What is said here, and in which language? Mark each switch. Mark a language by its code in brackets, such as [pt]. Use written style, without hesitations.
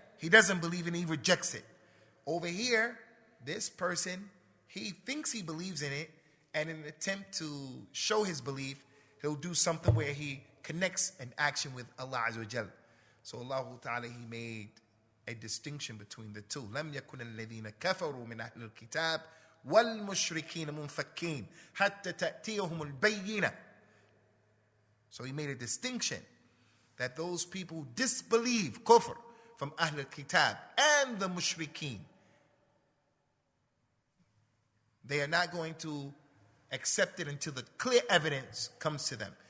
[en] He doesn't believe in it, he rejects it. Over here, this person, he thinks he believes in it, and in an attempt to show his belief, he'll do something where he connects an action with Allah Azza wa Jal. So Allah Ta'ala, he made a distinction between the two. [ar] لم يكن الذين كفروا من أهل الكتاب والمشركين منفكين حتى تأتيهم البينة. [en] So he made a distinction that those people disbelieve, kufr, from Ahl al-Kitab and the mushrikeen. They are not going to accept it until the clear evidence comes to them.